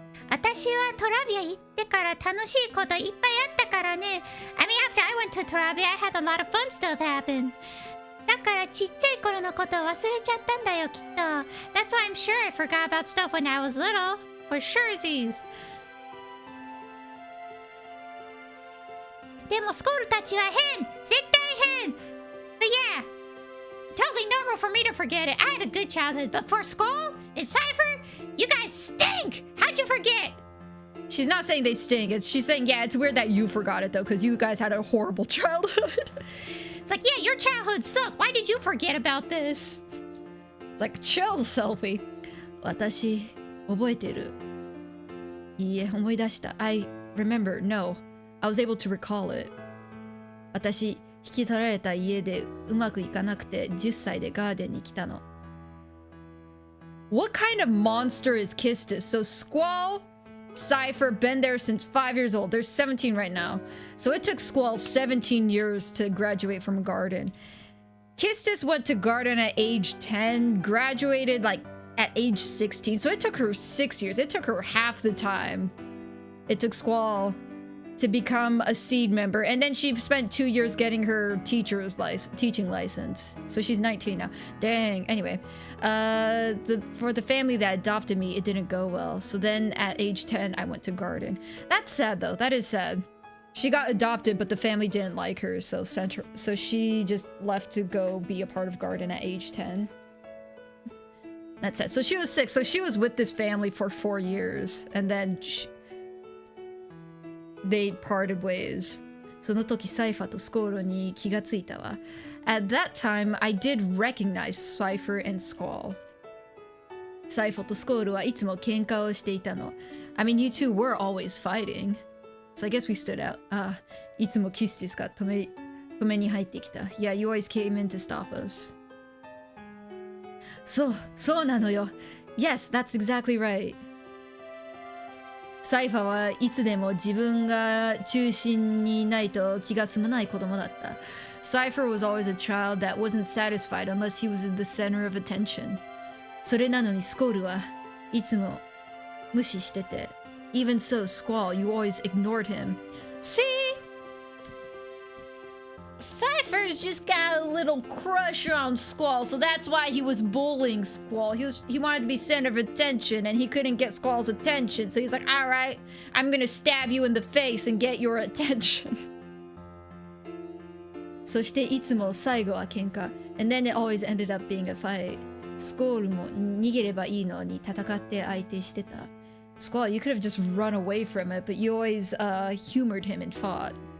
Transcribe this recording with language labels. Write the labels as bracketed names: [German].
[Japanese] 私はトラビア行ってから楽しいこといっぱいあったからね。 [English] I mean, after I went to Torabia, I had a lot of fun stuff happen. [Japanese] だからちっちゃい頃のことを忘れちゃったんだよ、きっと。 [English] That's why I'm sure I forgot about stuff when I was little. For surezies. [Japanese] でもスコールたちは変! 絶対変! [English] But yeah, totally normal for me to forget it. I had a good childhood, but for Skull and Cypher, you guys stink! How'd you forget? She's not saying they stink. She's saying, yeah, it's weird that you forgot it, though, because you guys had a horrible childhood. It's like, yeah, your childhood sucked. Why did you forget about this? It's like, chill, Selfie. [Japanese] 私、覚えてる。いいえ、思い出した。 [English] I remember. No. I was able to recall it. [Japanese] 私、引き取られた家でうまくいかなくて10歳でガーデンに来たの。 [English] What kind of monster is Kistis? So Squall, Cypher, been there since 5 years old. They're 17 right now. So it took Squall 17 years to graduate from garden. Kistis went to garden at age 10, graduated like at age 16. So it took her 6 years. It took her half the time it took Squall to become a seed member. And then she spent 2 years getting her teaching license. So she's 19 now. Dang. Anyway, for the family that adopted me, it didn't go well. So then at age 10, I went to garden. That's sad though. That is sad. She got adopted, but the family didn't like her, so she just left to go be a part of garden at age 10. That's it. So she was 6. So she was with this family for 4 years, and then they parted ways. [Japanese] その時サイファーとスコールに気がついたわ。 [English] At that time, I did recognize Cypher and Squall. [Japanese] サイファーとスコールはいつも喧嘩をしていたの。 [English] I mean, you two were always fighting. So I guess we stood out. [Japanese] いつもキスですか止めに入ってきた。 [English] Yeah, you always came in to stop us. [Japanese] そうなのよ。 [English] Yes, that's exactly right. [Japanese] サイファはいつでも自分が中心にいないと気が済まない子供だった。 [English] Cypher was always a child that wasn't satisfied unless he was in the center of attention. [Japanese] それなのにスコールはいつも無視してて。 [English] Even so, Squall, you always ignored him. See? Cypher's just got a little crush on Squall, so that's why he was bullying Squall. He wanted to be center of attention, and he couldn't get Squall's attention, so he's like, alright, I'm gonna stab you in the face and get your attention. [Japanese] そしていつも最後は喧嘩. [English] And then it always ended up being a fight. [Japanese] スコールも逃げればいいのに戦って相手してた. [English] Squall, you could have just run away from it, but you always humored him and fought.